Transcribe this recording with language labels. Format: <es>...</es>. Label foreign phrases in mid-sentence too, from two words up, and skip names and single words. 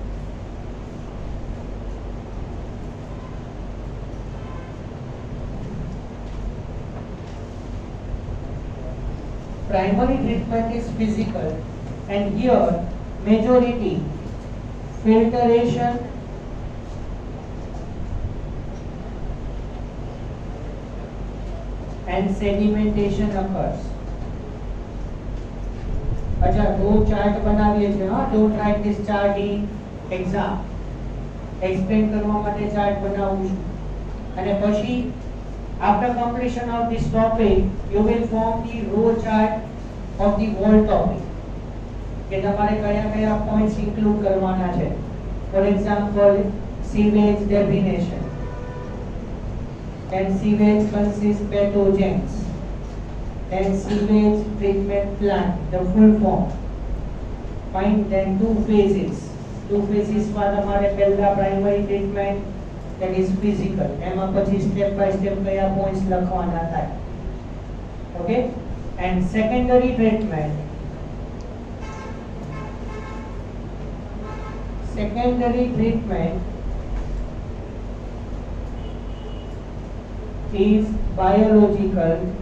<en>Primary treatment is physical, and here majority filtration and sedimentation occurs.</en> <hi>अच्छा, दो</hi> <gu>चार्ट बनाવીએ છે. હા,</gu> <en>don't write this chart in exam.</en> <gu>Explain કરવા માટે ચાર્ટ બનાવું છું. અને પછી</gu> <en>after completion of this topic you will form the row chart of the whole topic.</en> <gu>કે તમારે કયા કયા પોઈન્ટ્સ ઇન્ક્લુડ કરવાના છે.</gu> <en>for example sewage definition, and sewage consists pathogens, and sewage treatment plant, the full form. Fine. Then two phases</en> <gu>માં તમારે પહેલા</gu> <en>primary treatment, that is physical.</en> <gu>એમાં પછી</gu> <en>step by step</en> <gu>કયા પોઈન્ટ્સ લખવાના થાય.</gu> <en>Okay. And secondary treatment is biological,</en>